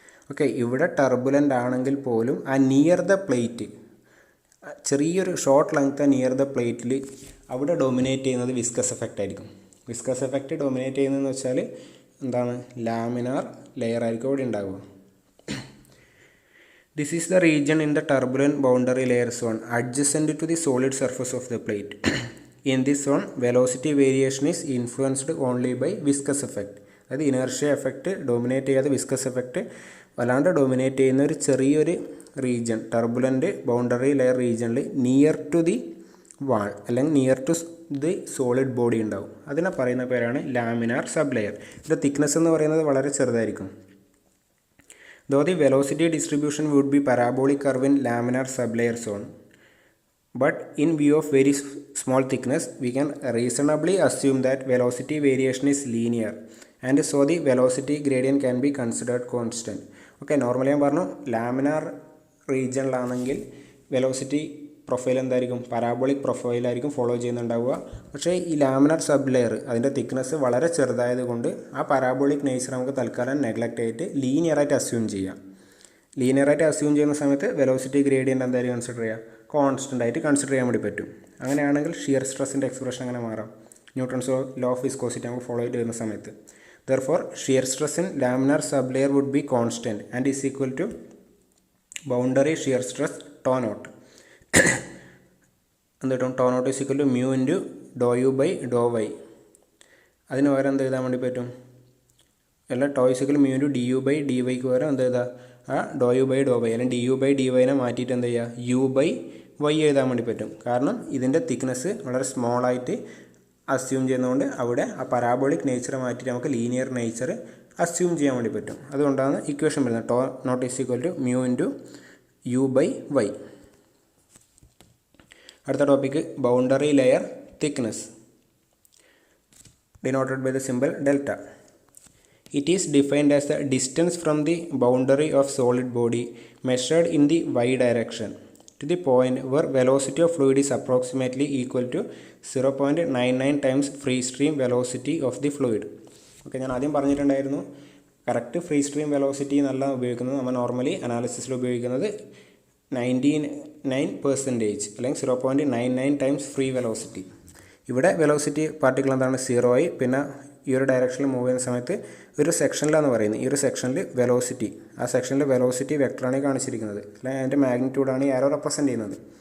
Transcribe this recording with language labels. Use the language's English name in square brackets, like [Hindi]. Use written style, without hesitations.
[Malayalam] Okay, ഇവിടെ turbulent ആണെങ്കിൽ പോലും ആ നിയർ ദ പ്ലേറ്റ്, ചെറിയൊരു ഷോർട്ട് ലെങ്ത് നിയർ ദ പ്ലേറ്റിൽ അവിടെ ഡൊമിനേറ്റ് ചെയ്യുന്നത് വിസ്കസ് എഫക്റ്റ് ആയിരിക്കും. വിസ്കസ് എഫക്റ്റ് ഡൊമിനേറ്റ് ചെയ്യുന്നതെന്ന് വെച്ചാൽ എന്താണ്, ലാമിനാർ ലെയർ ആയിരിക്കും അവിടെ ഉണ്ടാവുക. [English] This is the region in the turbulent boundary layer zone adjacent to the solid surface of the plate. In this zone, velocity variation is influenced only by viscous effect. [Malayalam] അതായത് inertia effect dominate ചെയ്യാതെ viscous effect വല്ലാണ്ട് dominate ചെയ്യുന്ന ഒരു ചെറിയൊരു region turbulent boundary layer റീജിയനിൽ near to the വാൾ അല്ലെങ്കിൽ near to the solid body ഉണ്ടാവും. അതിനെ പറയുന്ന പേരാണ് ലാമിനാർ സബ് ലെയർ. ഇതിൻ്റെ തിക്നെസ് എന്ന് പറയുന്നത് വളരെ ചെറുതായിരിക്കും. [English] Though the velocity distribution would be parabolic curve in laminar sublayer zone, but in view of very small thickness, we can reasonably assume that velocity variation is linear, and so the velocity gradient can be considered constant. Okay, normally [Malayalam] ഞാൻ പറഞ്ഞു laminar റീജിയനിലാണെങ്കിൽ velocity profile എന്തായിരിക്കും, parabolic പ്രൊഫൈലായിരിക്കും follow ചെയ്യുന്നുണ്ടാവുക. പക്ഷേ ഈ laminar sub layer അതിൻ്റെ thickness വളരെ ചെറുതായതുകൊണ്ട് ആ parabolic nature നമുക്ക് തൽക്കാലം നെഗ്ലക്റ്റ് ആയിട്ട് ലീനിയറായിട്ട് അസ്യൂം ചെയ്യാം. ലീനിയറായിട്ട് അസ്യൂം ചെയ്യുന്ന സമയത്ത് വെലോസിറ്റി ഗ്രേഡിയൻ്റ് എന്തായാലും കൺസിഡർ ചെയ്യുക, കോൺസ്റ്റൻ്റ് ആയിട്ട് കൺസിഡർ ചെയ്യാൻ വേണ്ടി പറ്റും. അങ്ങനെയാണെങ്കിൽ ഷിയർ സ്ട്രെസ്സിൻ്റെ എക്സ്പ്രഷൻ അങ്ങനെ മാറാം. ന്യൂട്ടൺസ് ലോ ഓഫ് വിസ്കോസിറ്റി നമുക്ക് ഫോളോ ചെയ്ത് വരുന്ന സമയത്ത് [English] therefore shear stress in laminar sublayer would be constant and is equal to boundary shear stress tau naught. [Malayalam] എന്നിട്ടും to not is equal to mu into Dr U by Dr Y. അതിന് പകരം എന്ത് എഴുതാൻ വേണ്ടി പറ്റും, അല്ല tau is equal mu into D U by D വൈക്ക് പകരം എന്ത് എഴുതാം, ആ ഡോ യു ബൈ ഡോ വൈ അല്ലെങ്കിൽ ഡി യു ബൈ ഡി വൈനെ മാറ്റിയിട്ട് എന്ത് ചെയ്യുക, യു ബൈ വൈ എഴുതാൻ വേണ്ടി പറ്റും. കാരണം ഇതിൻ്റെ തിക്നെസ് വളരെ സ്മോളായിട്ട് അസ്യൂം ചെയ്യുന്നതുകൊണ്ട് അവിടെ ആ പരാബോളിക് നേച്ചർ മാറ്റിയിട്ട് നമുക്ക് ലീനിയർ നേച്ചർ അസ്യൂം ചെയ്യാൻ വേണ്ടി പറ്റും. അതുകൊണ്ടാണ് ഇക്വേഷൻ വരുന്നത് to not is equal to mu into U by Y. അടുത്ത topic boundary layer thickness [English] denoted by the symbol delta. It is defined as the distance from the boundary of solid body measured in the y direction to the point where velocity of fluid is approximately equal to 0.99 times free stream velocity of the fluid. [Malayalam] Okay, ഞാൻ ആദ്യം പറഞ്ഞിട്ടുണ്ടായിരുന്നു correct free stream velocity എന്നല്ല ഉപയോഗിക്കുന്നത്, നമ്മൾ normally അനാലിസിസിൽ ഉപയോഗിക്കുന്നത് 99% അല്ലെങ്കിൽ 0.99 times free velocity. ഇവിടെ velocity particle എന്താണ്, 0 ആയി. പിന്നെ ഈ ഒരു ഡയറക്ഷനിൽ മൂവ് ചെയ്യുന്ന സമയത്ത് ഒരു സെക്ഷനിലാണ് പറയുന്നത്, ഈ ഒരു സെക്ഷനിൽ വെലോസിറ്റി, ആ സെക്ഷനിൽ വെലോസിറ്റി വെക്ടറാണ് കാണിച്ചിരിക്കുന്നത്, അല്ലെങ്കിൽ അതിൻ്റെ മാഗ്നിറ്റ്യൂഡാണ് ആരോ റെപ്രസെൻറ്റ് ചെയ്യുന്നത്.